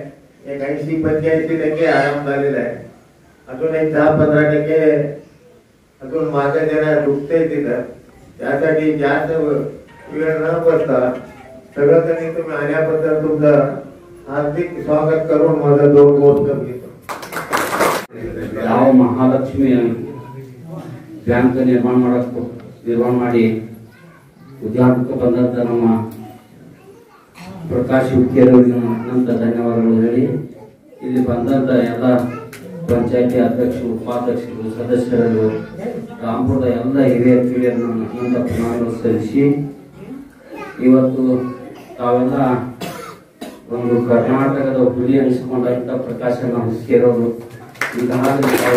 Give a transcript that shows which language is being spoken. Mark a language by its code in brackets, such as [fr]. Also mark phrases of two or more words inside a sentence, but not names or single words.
[mr] 80-85% आराम झालेला आहे. अजून एक 10-15% अजून मागे जरा दुखते तिथं. त्यासाठी जास्त वेळ न बसता सगळं त्यांनी तुम्ही आल्याबद्दल तुमचं हार्दिक स्वागत करून माझं 2 गोष्ट घेतो. [kn] ಯಾವ ಮಹಾಲಕ್ಷ್ಮಿ ಬ್ಯಾಂಕ್ ನಿರ್ಮಾಣ ಮಾಡಿ ಉದ್ಯಾನಕ್ಕೆ ಬಂದಂತ ನಮ್ಮ ಪ್ರಕಾಶ್ ಹುಕ್ಕೇರವರಿಗೆ ಅನಂತ ಧನ್ಯವಾದಗಳು ಹೇಳಿ, ಇಲ್ಲಿ ಬಂದಂತ ಎಲ್ಲ ಪಂಚಾಯತಿ ಅಧ್ಯಕ್ಷರು, ಉಪಾಧ್ಯಕ್ಷರು, ಸದಸ್ಯರು, ರಾಮಪುರದ ಎಲ್ಲ ಹಿರಿಯ ಕಿರಿಯರನ್ನು ಅನಂತ ಪ್ರಣಾಮಗಳು ಸಲ್ಲಿಸಿ, ಇವತ್ತು ತಾವೆಲ್ಲ ಒಂದು ಕರ್ನಾಟಕದ ಹುಲಿ ಅನಿಸಿಕೊಂಡಂತ ಪ್ರಕಾಶನ ಹುಕ್ಕೇರವರು ಈಗಾಗಲೇ